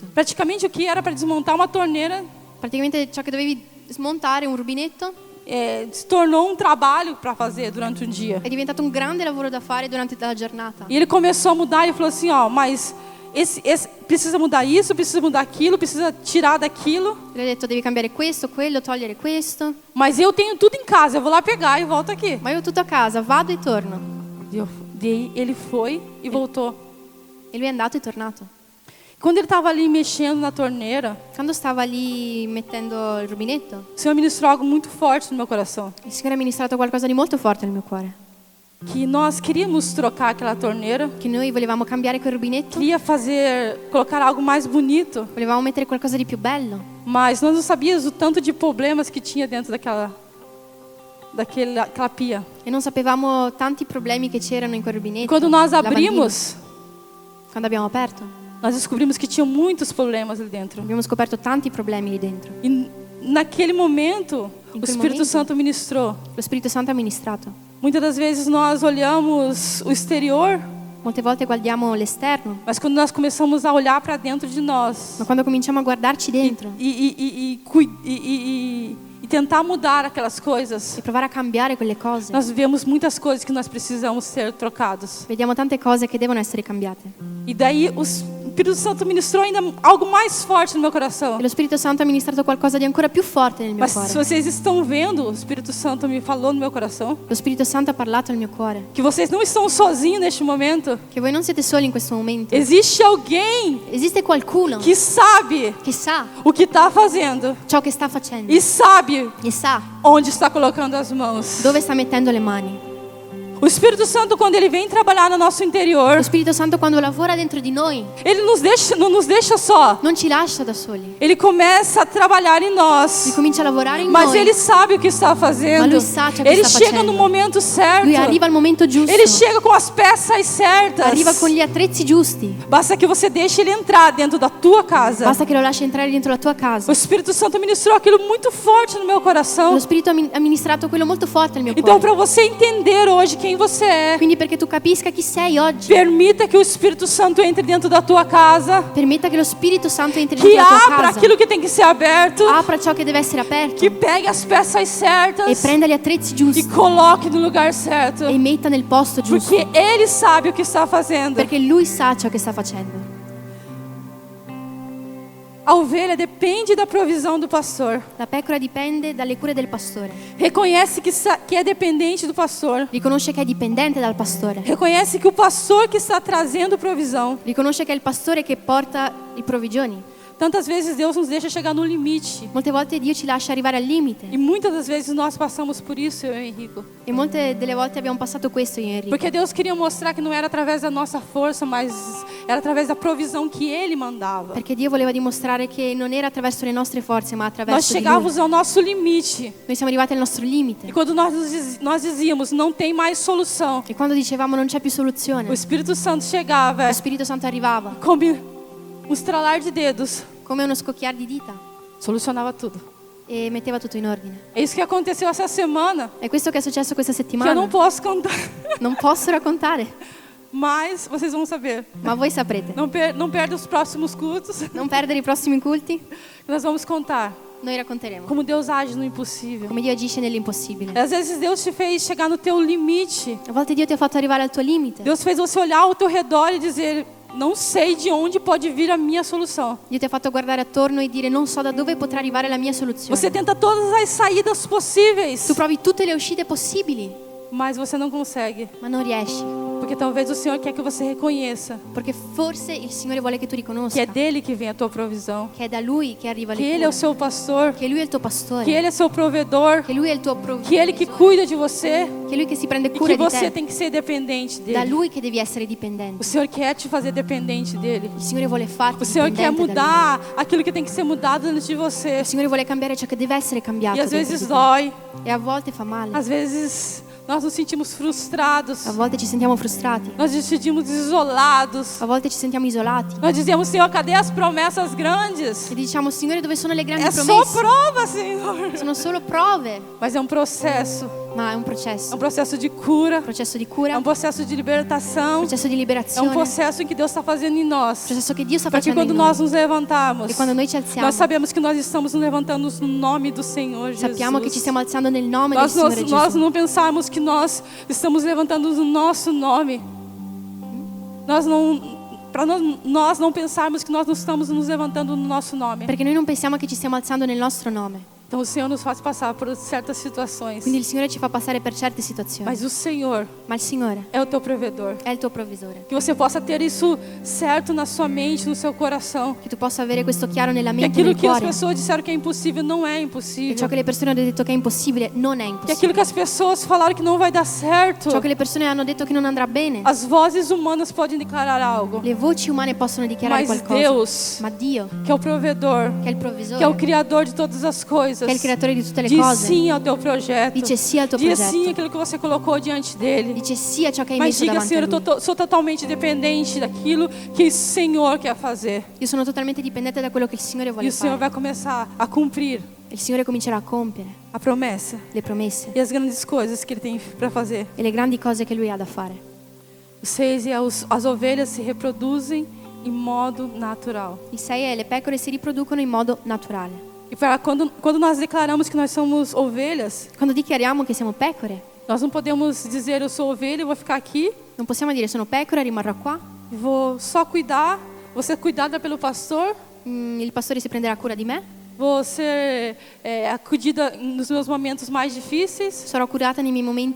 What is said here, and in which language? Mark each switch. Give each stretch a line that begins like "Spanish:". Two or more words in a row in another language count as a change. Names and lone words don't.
Portuguese: Praticamente o que era para desmontar uma torneira
Italian: Praticamente ciò che dovevi smontare, un rubinetto,
Portuguese: se tornou um trabalho para fazer durante um dia.
Italian: è diventato un grande lavoro da fare durante la giornata.
Portuguese: E ele começou a mudar e falou assim, ó, mas esse precisa mudar isso, precisa mudar aquilo, precisa tirar daquilo.
Italian: E ha detto devi cambiare questo, quello, togliere questo.
Portuguese: Mas eu tenho tudo em casa, eu vou lá pegar e volto aqui.
Italian: Ma io ho tutto a casa, vado e torno.
Portuguese: Daí ele foi e voltou.
Italian: E lui è andato e tornato.
Portuguese: Quando ele estava ali mexendo na torneira,
Italian: Quando stava lì mettendo il rubinetto,
Portuguese: o Senhor ministrou algo muito forte no meu coração.
Italian: il Signore ha ministrato qualcosa di molto forte nel mio cuore.
Portuguese: Que nós queríamos trocar aquela torneira,
Italian: Che noi volevamo cambiare quel rubinetto,
Portuguese: queria colocar algo mais bonito,
Italian: volevamo mettere qualcosa di più bello.
Portuguese: mas nós não sabíamos o tanto de problemas que tinha dentro daquela pia.
Italian: E non sapevamo tanti problemi che c'erano in quel rubinetto.
Portuguese: Quando nós
Italian: lavandino.
Portuguese: abrimos,
Italian: Quando abbiamo aperto,
Portuguese: nós descobrimos que tinha muitos problemas ali dentro.
Italian: abbiamo scoperto tanti problemi lì dentro.
Portuguese: E naquele momento, o Naquele Espírito momento. Santo ministrou.
Italian: Lo Spirito Santo ha ministrato.
Portuguese: Muitas das vezes nós olhamos o exterior,
Italian: Molte volte guardiamo l'esterno,
Portuguese: mas quando nós começamos a olhar para dentro de nós
Italian: ma quando cominciamo a guardarci dentro
Portuguese: e tentar mudar aquelas coisas,
Italian: e provare a cambiare quelle cose,
Portuguese: nós vemos muitas coisas que nós precisamos ser trocados.
Italian: vediamo tante cose che devono essere cambiate.
Portuguese: E daí o Espírito Santo ministrou ainda algo mais forte no meu coração.
Italian: E lo Spirito Santo ha ministrato qualcosa di ancora più forte nel mio
Portuguese: Mas
Italian: cuore.
Portuguese: se vocês estão vendo, o Espírito Santo me falou no meu coração
Italian: Lo Spirito Santo ha parlato nel mio cuore.
Portuguese: que vocês não estão sozinhos neste momento.
Italian: Che voi non siete soli in questo momento.
Portuguese: Existe alguém
Italian: Esiste qualcuno
Portuguese: que sabe
Italian: che sa
Portuguese: o que está fazendo
Italian: ciò che sta facendo
Portuguese: e sabe
Italian: e sa
Portuguese: onde está colocando as mãos.
Italian: dove sta mettendo le mani.
Portuguese: O Espírito Santo, quando ele vem trabalhar no nosso interior,
Italian: Lo Spirito Santo quando lavora dentro di noi
Portuguese: ele não nos deixa só.
Italian: non ci lascia da soli.
Portuguese: Ele começa a trabalhar em
Italian: Lui
Portuguese: nós.
Italian: comincia a lavorare in
Portuguese: Mas
Italian: noi.
Portuguese: ele sabe o que está fazendo.
Italian: Ma lui sa ciò che
Portuguese: Ele
Italian: sta
Portuguese: chega
Italian: facendo.
Portuguese: no momento certo.
Italian: Lui arriva al momento giusto.
Portuguese: Ele chega com as peças certas.
Italian: Arriva con gli attrezzi giusti.
Portuguese: Basta que você deixe ele entrar dentro da tua casa.
Italian: Basta che lo lasci entrare dentro la tua
Portuguese: O
Italian: casa.
Portuguese: Espírito Santo ministrou aquilo muito forte no meu coração.
Italian: Lo Spirito ha ministrato quello molto forte nel mio
Portuguese: Então,
Italian: cuore.
Portuguese: para você entender hoje quem você é,
Italian: Quindi perché tu capisca chi sei oggi,
Portuguese: permita que o Espírito Santo entre dentro da tua casa,
Italian: permetta che lo Spirito Santo entri
Portuguese: que
Italian: dentro la tua
Portuguese: abra
Italian: casa,
Portuguese: aquilo que tem que ser aberto,
Italian: apra ciò che deve essere aperto
Portuguese: que pegue as peças
Italian: e
Portuguese: certas
Italian: prenda gli attrezzi
Portuguese: e
Italian: giusti
Portuguese: coloque no lugar certo,
Italian: e metta nel posto giusto,
Portuguese: porque Ele sabe o que está fazendo.
Italian: perché Lui sa ciò che sta facendo.
Portuguese: A ovelha depende da provisão do pastor.
Italian: La pecora dipende dalle cure del pastore,
Portuguese: Reconhece que é dependente do pastor.
Italian: riconosce che è dipendente dal pastore,
Portuguese: Reconhece que o pastor que está trazendo provisão.
Italian: riconosce che è il pastore che porta i provvigioni.
Portuguese: Tantas vezes Deus nos deixa chegar no limite.
Italian: Molte volte Dio ci lascia arrivare al limite
Portuguese: E muitas das vezes nós passamos por isso, eu e Henrico.
Italian: e molte delle volte abbiamo passato questo io e Enrico.
Portuguese: Porque Deus queria mostrar que não era através da nossa força, mas era através da provisão que Ele mandava.
Italian: Perché Dio voleva dimostrare che non era attraverso le nostre forze, ma
Portuguese: Nós
Italian: attraverso di Lui.
Portuguese: chegávamos ao nosso limite.
Italian: Noi siamo arrivati al nostro
Portuguese: E
Italian: limite.
Portuguese: quando nós dizíamos, não tem mais solução,
Italian: E quando dicevamo non c'è più soluzione,
Portuguese: o Espírito Santo chegava
Italian: lo Spirito Santo arrivava
Portuguese: como um estralar de dedos,
Italian: come uno scocchiar di dita
Portuguese: solucionava tudo.
Italian: e metteva tutto in ordine.
Portuguese: É isso que aconteceu essa semana,
Italian: È questo che è successo questa
Portuguese: que eu
Italian: settimana.
Portuguese: não posso contar,
Italian: Non posso raccontare,
Portuguese: mas vocês vão saber.
Italian: ma voi saprete.
Portuguese: Não perde os próximos cultos,
Italian: Non perdere i prossimi culti,
Portuguese: que nós vamos contar
Italian: noi racconteremo
Portuguese: como Deus age no impossível.
Italian: come Dio agisce nell'impossibile.
Portuguese: Às vezes Deus te fez chegar no teu limite.
Italian: A volte Dio ti ha fatto arrivare al tuo limite.
Portuguese: Deus fez você olhar ao teu redor e dizer, não sei de onde pode vir a minha solução.
Italian: Dio ti ha fatto guardare attorno e dire non so da dove potrà arrivare la mia soluzione.
Portuguese: Você tenta todas as saídas possíveis,
Italian: Tu provi tutte le uscite possibili,
Portuguese: mas você não consegue.
Italian: ma non riesci.
Portuguese: Porque talvez o Senhor quer que você reconheça
Italian: Perché forse il Signore vuole che tu
Portuguese: que
Italian: riconosca
Portuguese: é dele que vem a tua provisão.
Italian: che è da Lui che arriva
Portuguese: Que
Italian: le
Portuguese: Ele é o
Italian: cure,
Portuguese: seu pastor,
Italian: che Lui è il tuo pastore,
Portuguese: que Ele é seu provedor,
Italian: che Lui è il tuo
Portuguese: que Ele que cuida de você
Italian: che è Lui che si prende
Portuguese: e
Italian: cura
Portuguese: que
Italian: di
Portuguese: você
Italian: te.
Portuguese: tem que ser dependente
Italian: Da
Portuguese: dele.
Italian: Lui che devi essere
Portuguese: O
Italian: dipendente.
Portuguese: Senhor quer te fazer dependente dele.
Italian: Il Signore vuole farti
Portuguese: O Senhor quer
Italian: dipendente da
Portuguese: mudar aquilo que tem que ser mudado dentro de você.
Italian: Lui. Il Signore vuole cambiare ciò che deve essere cambiato.
Portuguese: E às
Italian: dentro
Portuguese: vezes
Italian: di te.
Portuguese: dói,
Italian: E a volte fa male.
Portuguese: às vezes nós nos sentimos frustrados,
Italian: A volte ci sentiamo frustrati.
Portuguese: nós nos sentimos isolados.
Italian: A volte ci sentiamo isolati.
Portuguese: Nós dizemos, Senhor, cadê as promessas grandes?
Italian: E diciamo, Signore, dove sono le grandi
Portuguese: É só
Italian: promesse?
Portuguese: prova, Senhor.
Italian: Sono solo prove,
Portuguese: Mas é um processo de cura,
Italian: un processo di
Portuguese: é
Italian: cura,
Portuguese: um processo de libertação,
Italian: un processo di
Portuguese: é um
Italian: liberazione, un
Portuguese: processo em que Deus está fazendo em nós.
Italian: processo che Dio sta
Portuguese: Para que
Italian: facendo
Portuguese: quando
Italian: in
Portuguese: nós
Italian: noi.
Portuguese: nos levantarmos,
Italian: E quando noi ci alziamo,
Portuguese: nós sabemos que nós estamos nos levantando no nome do Senhor Jesus.
Italian: sappiamo che ci stiamo alzando nel nome del
Portuguese: Nós
Italian: Signore Gesù.
Portuguese: não pensarmos que nós estamos levantando no nosso nome. Nós não pensarmos que nós não estamos nos levantando no nosso nome.
Italian: Perché noi non pensiamo che ci stiamo alzando nel nostro nome.
Portuguese: Então o Senhor nos faz passar por certas situações.
Italian: Quindi il Signore ci fa passare per certe situazioni.
Portuguese: Mas o Senhor
Italian: Ma il Signore
Portuguese: é o teu provedor.
Italian: è il tuo provvisore.
Portuguese: Que você possa ter isso certo na sua mente, no seu coração.
Italian: Che tu possa avere questo chiaro nella
Portuguese: Que
Italian: mente e
Portuguese: aquilo
Italian: nel
Portuguese: que as
Italian: cuore.
Portuguese: pessoas disseram que é impossível não é
Italian: E ciò
Portuguese: impossível.
Italian: che le persone hanno detto che è impossibile non è
Portuguese: Que
Italian: impossibile.
Portuguese: aquilo que as pessoas falaram que não vai dar certo.
Italian: Ciò che le persone hanno detto che non andrà bene.
Portuguese: As vozes humanas podem declarar algo.
Italian: Le voci umane possono dichiarare
Portuguese: Mas
Italian: qualcosa.
Portuguese: Deus,
Italian: Ma Dio,
Portuguese: que é o provedor,
Italian: che è il
Portuguese: que é o
Italian: provvisore,
Portuguese: criador de todas as coisas,
Italian: che è il creatore di tutte le
Portuguese: diz
Italian: cose,
Portuguese: sim ao teu projeto.
Italian: dice sì al tuo
Portuguese: Diz sim
Italian: progetto.
Portuguese: aquilo que você colocou diante dele.
Italian: Dice sì a ciò che hai
Portuguese: Mas
Italian: messo
Portuguese: diga,
Italian: davanti a
Portuguese: Senhor,
Italian: lui.
Portuguese: eu sou totalmente dependente daquilo que o Senhor quer fazer.
Italian: Io sono totalmente dipendente da quello che il Signore
Portuguese: E
Italian: vuole
Portuguese: o Senhor
Italian: fare.
Portuguese: vai começar a cumprir
Italian: Il Signore comincerà a compiere
Portuguese: a promessa
Italian: le promesse
Portuguese: e as grandes coisas que Ele tem para fazer.
Italian: e le grandi cose che Lui ha da fare.
Portuguese: Os seis e as ovelhas se reproduzem em modo natural.
Italian: I sei e le pecore si riproducono in modo naturale.
Portuguese: E quando nós declaramos que nós somos ovelhas,
Italian: Quando dichiariamo che siamo pecore,
Portuguese: nós não podemos dizer eu sou ovelha e vou ficar aqui
Italian: non possiamo dire sono pecora, rimarrò qua,
Portuguese: e vou só cuidar, vou ser cuidada pelo pastor,
Italian: il pastore si prenderà cura di me,
Portuguese: vou ser acudida nos meus momentos mais difíceis,
Italian: sarò curata nei miei momenti più difficili,